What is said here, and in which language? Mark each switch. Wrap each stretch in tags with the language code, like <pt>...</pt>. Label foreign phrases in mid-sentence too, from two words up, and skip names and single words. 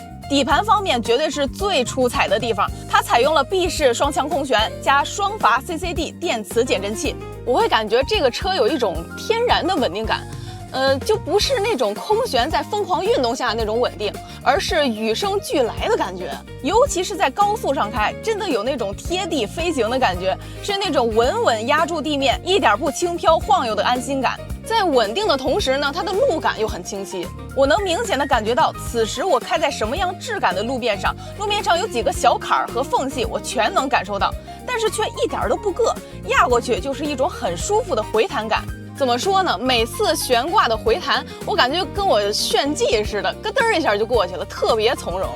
<zh>底盤方面絕對是最出彩的地方，它採用了闭式雙腔空懸加雙閥 CCD 電磁減震器，我會感覺這個車有一種天然的穩定感。就不是那種空懸在瘋狂運動下那種穩定，而是與生俱來的感覺。尤其是在高速上開，真的有那種貼地飛行的感覺，是那種穩穩壓住地面，一點不輕飄晃悠的安心感。在穩定的同時呢，它的路感又很清晰。我能明显的感觉到，此时我开在什麼樣質感的路面上，路面上有幾個小坎兒和縫隙，我全能感受到，但是卻一點都不硌，壓過去就是一種很舒服的回彈感。怎麼說呢？每次懸掛的回彈，我感覺跟我炫技似的，咯噔一下就過去了，特別從容。</zh>